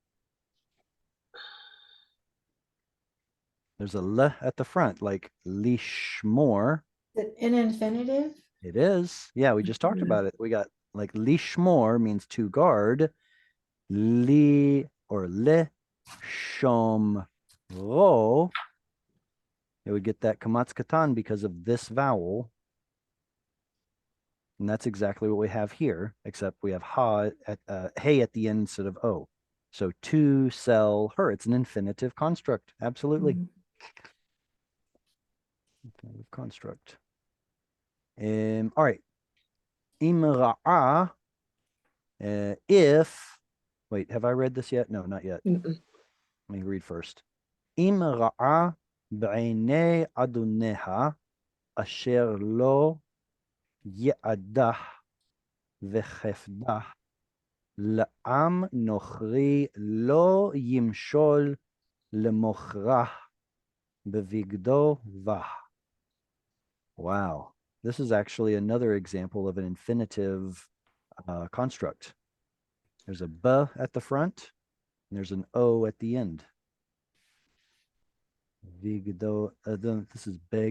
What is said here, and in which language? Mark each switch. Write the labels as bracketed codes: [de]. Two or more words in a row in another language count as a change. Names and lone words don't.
[en] There's a le at the front, like lishmor. Is it an infinitive? It is. Yeah, we just talked about it. We got like lishmor means to guard. [he] Li or le shom ro. [en] It would get that kamatz katan because of this vowel. And that's exactly what we have here, except we have ha at hey at the end instead of o. So to sell her. It's an infinitive construct. Absolutely. Infinitive construct. All right. Imra'a. If, wait, have I read this yet? No, not yet. Let me read first. [he] אם רעה בעיני אדוניה אשר לא יעדה וחפדה לעם נוכרי לא ימשול למוכרה בבגדו בה. [en] Wow. This is actually another example of an infinitive construct. There's a b at the front, and there's an o at the end. Vigdo. This is beg.